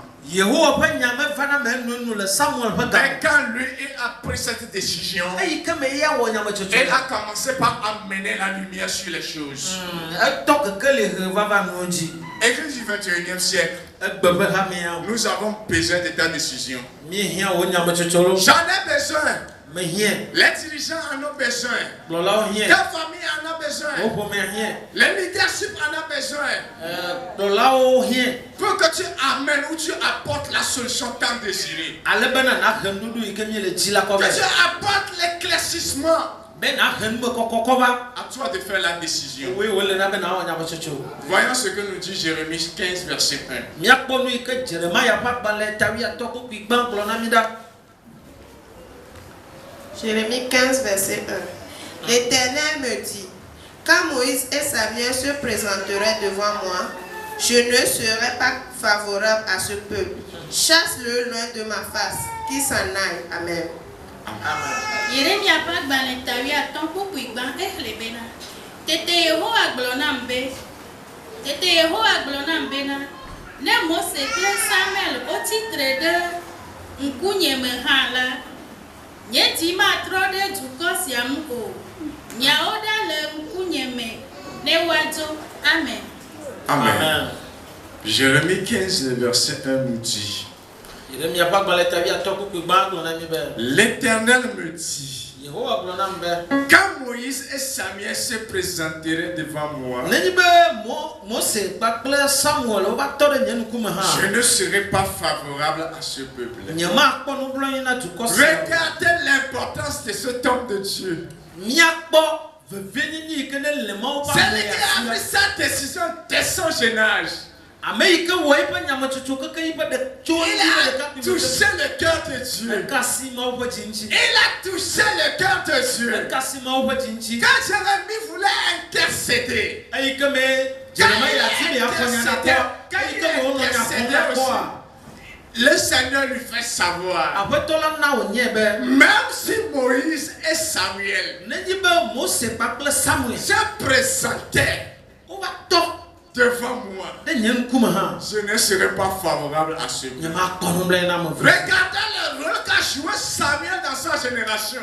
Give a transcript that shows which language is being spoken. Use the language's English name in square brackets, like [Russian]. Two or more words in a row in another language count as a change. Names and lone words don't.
[French] Mais quand lui il a pris cette décision, il a commencé par amener la lumière sur les choses. Église du 21e siècle, nous avons besoin de ta décision. J'en ai besoin. [Ewe] me hien [French] Les dirigeants en ont besoin. [Ewe] kplɔlawo [French] Ta [Ewe] hien [French] famille en a besoin. [Ewe] wo ƒome hien [French] Les leadership en a besoin. [Ewe] kplɔlawo hien [French] Pour que tu amènes ou tu apportes la solution tant désirée. [Ewe] ale bena nahe nuɖuɖu yi ke mie le dzi la [French] Que [Ewe] kɔvɛ [French] tu apportes l'éclaircissement. [Ewe] be nahe nu be kɔkɔ va [French] À toi de faire la décision. [Ewe] woe wole na be nawɔ nyametsotso [French] Voyons ce que nous dit Jérémie 15, verset 1. [Ewe] míakpɔ nu yi ke Jeremaya ƒe agbalẽ tawiatɔ kpukpui gbã gblɔ na mi ɖa. [French] Jérémie 15, verset 1. L'Éternel me dit, quand Moïse et Samuel se présenteraient devant moi, je ne serai pas favorable à ce peuple. Chasse-le loin de ma face, qu'il s'en aille. Amen. [Ewe] Yeremia ƒe agbalẽ tawiatɔ kpukpui gbã exlẽ bena tete Yehowa gblɔ nam bena ne Mose kple Samuel wotsitre ɖe ŋkunye me hã la nye dzi matrɔ ɖe dukɔ sia ŋu o nyawo ɖa le ŋkunye me ne woadzo. Amen. Amen. [French] Jérémie 15, le verset 1 nous dit, [Ewe] Yeremia ƒe agbalẽ tawiatɔ kpukpui gbã gblɔ na mi be [French] l'Éternel me dit, [Ewe] Yehowa gblɔ nam be [French] quand Moïse et Samuel se présenteraient devant moi, [Ewe] nenyi be Mose kpakple Samuel wova tɔ ɖe nye ŋkume [French] je [Ewe] hã [French] ne serai pas favorable à ce peuple. [Ewe] nyemakpɔ nublanui na dukɔ sia. [French] Regardez l'importance de cet homme de Dieu. [Ewe] Míakpɔ vevenyenye yi ke ne le Mawu ƒe [French] C'est [Ewe] agbe [French] lui qui a pris sa décision dès son jeune âge. [Ewe] ame yi ke wɔ eƒe nyametsotso keke yi ƒe tso [French] Il a touché le cœur de Dieu. [Ewe] ekasi Mawu ƒe dzi ŋuti. [French] Il a touché le cœur de Dieu. [Ewe] Ekasi Mawu ƒe dzi ŋuti. [French] Quand Jérémie voulait intercéder, [Ewe] Eyi ke me Jeremia ati be afɔ nya na kɔ. Eyi ke me wonɔ nya fɔ na kɔa. [French] le Seigneur lui fait savoir. [Ewe] Aƒetɔ la na wònye be [French] Même si Moïse et Samuel [Ewe] nenyi be Mose kpakple Samuel [French] se présentaient [Ewe] wova tɔ [French] devant moi, [Ewe] ɖe nye ŋkume hã [French] je ne serai pas favorable à ce peuple. [Ewe] nyemakpɔ nublanui na ame ve. [French] Regardez le rôle qu'a joué Samuel dans sa génération.